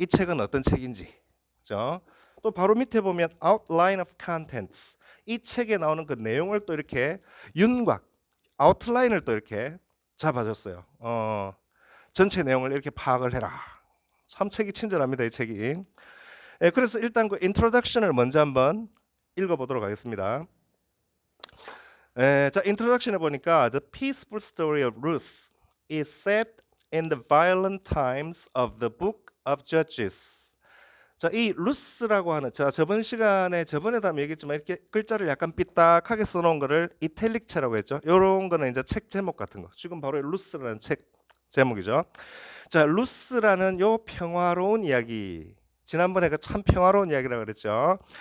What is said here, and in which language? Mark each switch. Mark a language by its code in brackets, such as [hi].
[ko] 이 책은 어떤 책인지, 그죠? 또 바로 밑에 보면 [en] outline of contents [ko] 이 책에 나오는 그 내용을 또 이렇게 윤곽 아웃라인을 또 이렇게 잡아줬어요. 전체 내용을 이렇게 파악을 해라. 참 책이 친절합니다, 이 책이. 그래서 일단 그 introduction을 먼저 한번 읽어보도록 하겠습니다. 자, introduction에 보니까 [en] The peaceful story of Ruth is set in the violent times of the book of Judges. [ko] 자, 이 루스라고 하는 저번 시간에 저번에도 한번 얘기했지만 이렇게 글자를 약간 삐딱하게 써놓은 거를 이탈릭체라고 했죠. 이런 거는 이제 책 제목 같은 거. 지금 바로 루스라는 책 제목이죠. 자, 루스라는 요 평화로운 이야기. 지난번에 그 참 평화로운 이야기라고 그랬죠.